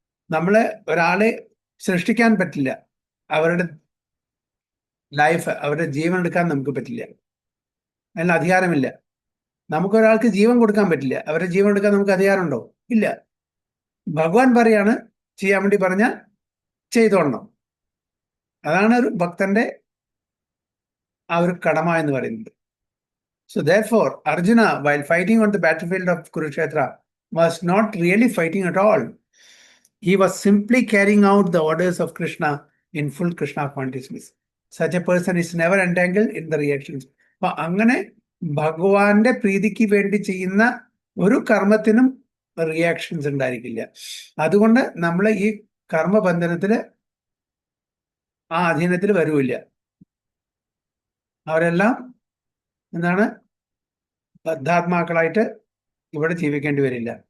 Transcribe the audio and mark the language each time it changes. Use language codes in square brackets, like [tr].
[ml] നമ്മളെ ഒരാളെ സൃഷ്ടിക്കാൻ പറ്റില്ല, അവരുടെ ലൈഫ്, അവരുടെ ജീവൻ എടുക്കാൻ നമുക്ക് പറ്റില്ല, അതിനുള്ള അധികാരമില്ല. നമുക്കൊരാൾക്ക് ജീവൻ കൊടുക്കാൻ പറ്റില്ല, അവരുടെ ജീവൻ എടുക്കാൻ നമുക്ക് അധികാരമുണ്ടോ? ഇല്ല. ഭഗവാൻ പറയാണ് ചെയ്യാൻ വേണ്ടി പറഞ്ഞാൽ ചെയ്തോളണം. അതാണ് ഒരു ഭക്തന്റെ ആ ഒരു കടമ എന്ന് പറയുന്നത്. [en] So therefore, Arjuna, while fighting on the battlefield of Kurukshetra, was not really fighting at all. He was simply carrying out the orders of Krishna in full Krishna consciousness. Such a person is never entangled in the reactions. [ml] അപ്പൊ അങ്ങനെ ഭഗവാന്റെ പ്രീതിക്ക് വേണ്ടി ചെയ്യുന്ന ഒരു കർമ്മത്തിനും reactions ഉണ്ടായിരിക്കില്ല. അതുകൊണ്ട് നമ്മൾ ഈ കർമ്മബന്ധനത്തില് ആ അധീനത്തിൽ വരൂല്ല. അവരെല്ലാം എന്താണ് ബദ്ധാത്മാക്കളായിട്ട് ഇവിടെ ജീവിക്കേണ്ടി വരില്ല.